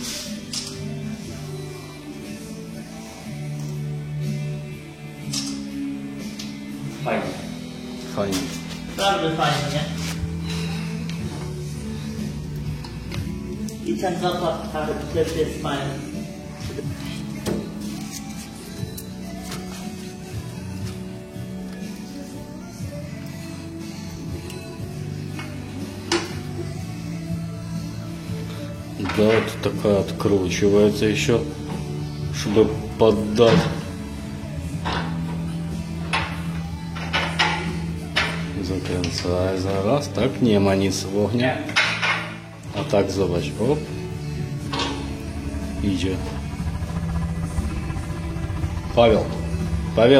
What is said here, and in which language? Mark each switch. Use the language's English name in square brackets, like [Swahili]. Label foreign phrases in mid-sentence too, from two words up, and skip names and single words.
[Polish] Fajnie. Fajnie. Naprawdę fajnie, nie? I ten zapach też jest fajny. [Russian] Да, вот такая откручивается еще, чтобы поддать. [Polish] Zakręcaj zaraz, tak? Nie ma nic w ognie. A tak zobacz, op. Idzie. Paweł, Paweł,